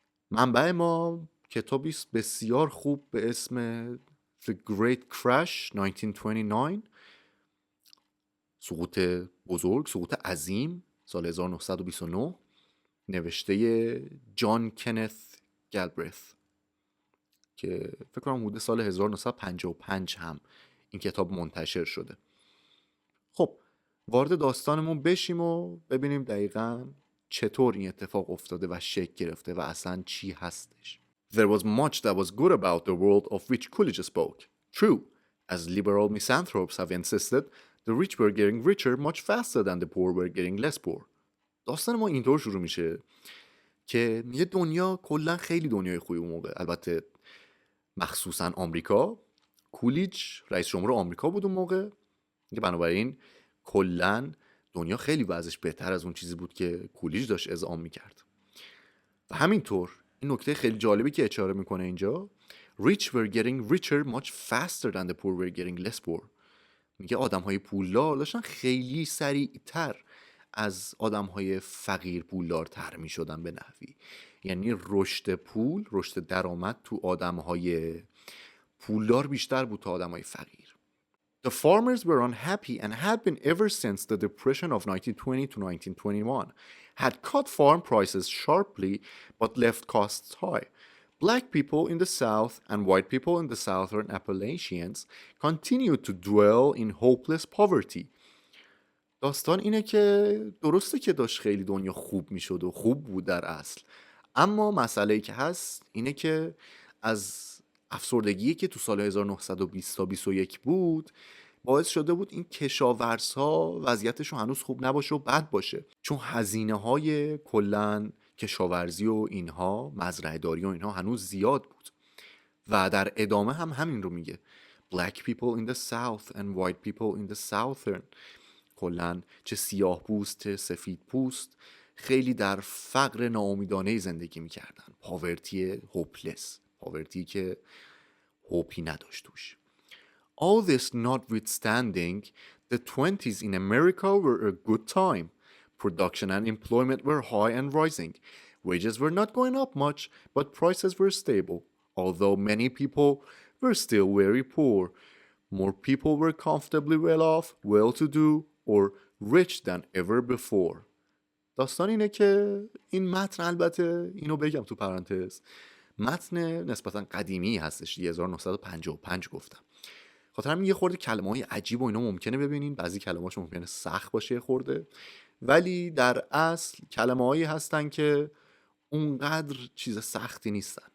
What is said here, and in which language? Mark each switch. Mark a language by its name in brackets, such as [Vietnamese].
[Persian] منبع ما کتابی است بسیار خوب به اسم The Great Crash 1929، سقوط بزرگ، سقوط عظیم، سال 1929، نوشته جان کنت گالبرث که فکر کنم حدود سال 1955 هم این کتاب منتشر شده. خب وارد داستانمون بشیم و ببینیم دقیقاً چطور این اتفاق افتاده و شکل گرفته و اصلا چی هستش. [English] There was much that was good about the world of which Coolidge spoke. True, as liberal misanthropes have insisted, the rich were getting richer much faster than the poor were getting less poor. [Persian] داستان ما اینطور شروع میشه که میگه دنیا کلا خیلی دنیای خوبی اون موقع، البته مخصوصا آمریکا. کولیج رئیس جمهور آمریکا بود اون موقع، که بنابراین کلا دنیا خیلی وضعش بهتر از اون چیزی بود که کولیج داشت اذعان میکرد. و همینطور این نکته خیلی جالبی که اشاره میکنه اینجا، [English] rich were getting richer much faster than the poor were getting less poor. [Persian] میگه آدم‌های پولدار داشتن خیلی سریعتر از آدم‌های فقیر پولدارتر میشدن به نحوی. یعنی رشد پول، رشد درآمد تو آدم‌های پولدار بیشتر بود تا آدم‌های فقیر. [English] The farmers were unhappy and had been ever since the depression of 1920 to 1921, had cut farm prices sharply but left costs high. Black people in the South and white people in the Southern Appalachians continued to dwell in hopeless poverty. [Persian] داستان اینه که درسته که داشت خیلی دنیا خوب میشد و خوب بود در اصل، اما مسئله‌ای که هست اینه که از افسردگی که تو سال 1920 تا 21 بود باعث شده بود این کشاورزها وضعیتشون هنوز خوب نباشه و بد باشه، چون هزینه‌های کلاً کشاورزی و اینها، مزرعه داری و اینها هنوز زیاد بود. و در ادامه هم همین رو میگه [English] Black people in the South and white people in the Southern، [Persian] کلاً چه سیاه پوست چه سفید پوست خیلی در فقر ناامیدانه زندگی میکردن، پاورتی هوپلس، پاورتی که هوپی نداشت توش. [English] All this notwithstanding, the 20s in America were a good time. Production and employment were high and rising. Wages were not going up much, but prices were stable, although many people were still very poor. more people were comfortably well off, well-to-do or rich than ever before. [Persian] داستان اینه که این متن، البته اینو بگم تو پرانتز، متن نسبتا قدیمی هستش، 1955 گفتم. خاطر همین یه خورده کلمه‌های عجیب و اینا ممکنه ببینین، بعضی کلمه‌هاش ممکنه سخت باشه خورده، ولی در اصل کلمه‌هایی هستن که اونقدر چیز سختی نیستن.